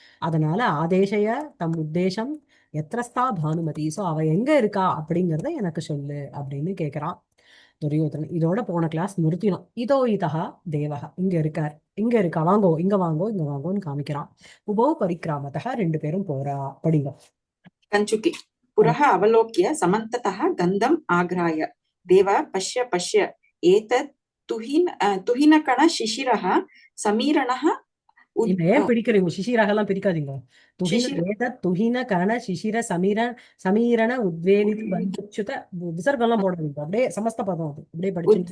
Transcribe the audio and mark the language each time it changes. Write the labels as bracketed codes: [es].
[ta] அதனால [sa] ஆதேசைய தம் உத்தேசம் எத்திரஸ்தா [ta] பானுமதி, ஸோ அவ எங்க இருக்கா அப்படிங்கிறத எனக்கு சொல்லு அப்படின்னு கேட்கிறான் துரியோதனன். இதோட போன கிளாஸ் நிறுத்தினோம். இதோ இதா தேவக, இங்க இருக்கார், இங்க இருக்கா, வாங்கோ இங்க வாங்கோ இங்க வாங்கோன்னு காமிக்கிறான். உபோ பரிக்கிராமத்தக, 2 பேரும் போறா. படிங்க. [sa] कञ्चुकी पुरः अवलोक्य समन्ततः गन्धम् आघ्राय देव पश्य पश्य एतत् तुहिनकणशिशिरः समीरणः [ta] ஏன் பிடிக்கிறீங்க? சிசிரகெல்லாம் பிரிக்காதீங்க. [sa] துஹின கரண சிசிர சமீரண உத்வேலித பந்துச்சுத, [ta] விசர்கம்லாம் போடாதீங்க, அப்படியே சமஸ்த பதம் அது அப்படியே படிச்சு.